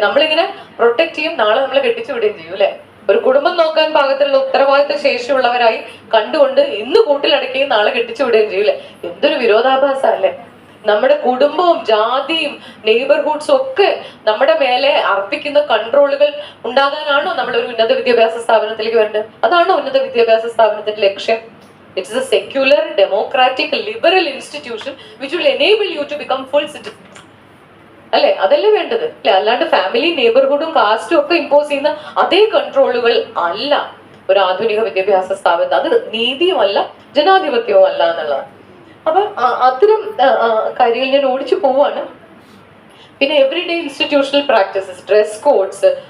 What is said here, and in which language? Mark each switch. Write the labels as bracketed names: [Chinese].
[Malayalam] നമ്മളിങ്ങനെ പ്രൊട്ടക്ട് ചെയ്യും, നാളെ നമ്മൾ കെട്ടിച്ചു വിടുകയും ചെയ്യും അല്ലെ. ഒരു കുടുംബം നോക്കാൻ പാകത്തിലുള്ള ഉത്തരവാദിത്ത ശേഷിയുള്ളവരായി കണ്ടുകൊണ്ട് ഇന്ന് കൂട്ടിലടക്കുകയും നാളെ കെട്ടിച്ചു വിടുകയും ചെയ്യും അല്ലെ. എന്തൊരു വിരോധാഭാസം അല്ലെ. നമ്മുടെ കുടുംബവും ജാതിയും നെയ്ബർഹുഡ്സും ഒക്കെ നമ്മുടെ മേലെ അർപ്പിക്കുന്ന കൺട്രോളുകൾ ഉണ്ടാകാനാണോ നമ്മൾ ഒരു ഉന്നത വിദ്യാഭ്യാസ സ്ഥാപനത്തിലേക്ക് വരേണ്ടത്? അതാണോ ഉന്നത വിദ്യാഭ്യാസ സ്ഥാപനത്തിന്റെ ലക്ഷ്യം? [English] It is a secular, democratic, liberal institution which will enable you to become full citizens. [Malayalam] അല്ലെ, അതല്ലേ വേണ്ടത് അല്ലെ. അല്ലാണ്ട് ഫാമിലി, നെയ്ബർഹുഡും കാസ്റ്റും ഒക്കെ ഇമ്പോസ് ചെയ്യുന്ന അതേ കൺട്രോളുകൾ അല്ല ഒരു ആധുനിക വിദ്യാഭ്യാസ സ്ഥാപനം. അത് നീതിയുമല്ല ജനാധിപത്യവും അല്ല എന്നുള്ളതാണ്. അപ്പൊ അത്തരം കാര്യങ്ങൾ ഞാൻ ഓടിച്ചു പോവാണ്. പിന്നെ everyday institutional practices, dress codes,